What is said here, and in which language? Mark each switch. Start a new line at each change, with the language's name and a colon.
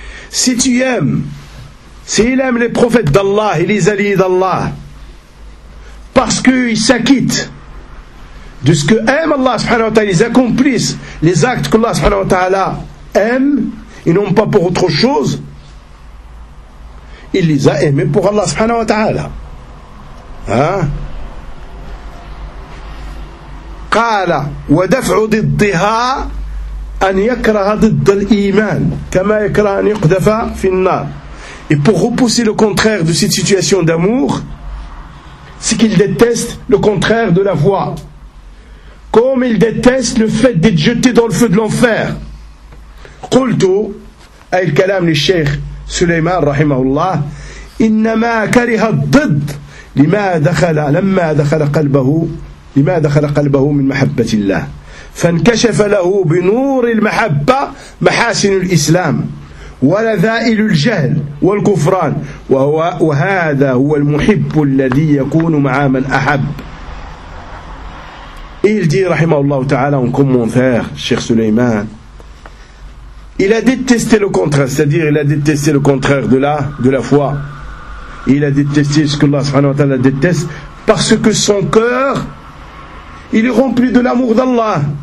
French: Si tu aimes, s'il aime les prophètes d'Allah et les alliés d'Allah, parce qu'ils s'acquittent de ce que aime Allah subhanahu wa ta'ala, ils accomplissent les actes que Allah subhanahu wa ta'ala aime, et non pas pour autre chose, il les a aimés pour Allah subhanahu wa ta'ala. Hein?
Arabic: قال ودفع ضدها أن يكره ضد الإيمان كما يكره أن يقذف في النار.
French: Et pour repousser le contraire de cette situation d'amour, c'est qu'il déteste le contraire de la foi, comme il déteste le fait d'être jeté dans le feu de l'enfer.
Arabic: قلت أي الكلام للشيخ سليمان رحمه الله إنما كره الضد لما دخل لما دخل قلبه لما دخل قلبه من محبة الله فانكشف له بنور المحبة محاسن الإسلام ولذائل الجهل والكفران وهذا هو المحب الذي يكون مع من أحب.
French: Il dit
Arabic: رحمه الله تعالى
French: en commentaire, Cheikh Suleiman, il a détesté le contraire, c'est-à-dire il a détesté le contraire de la foi. Il a détesté ce que Allah subhanahu wa ta'ala déteste parce que son cœur, il est rempli de l'amour d'Allah.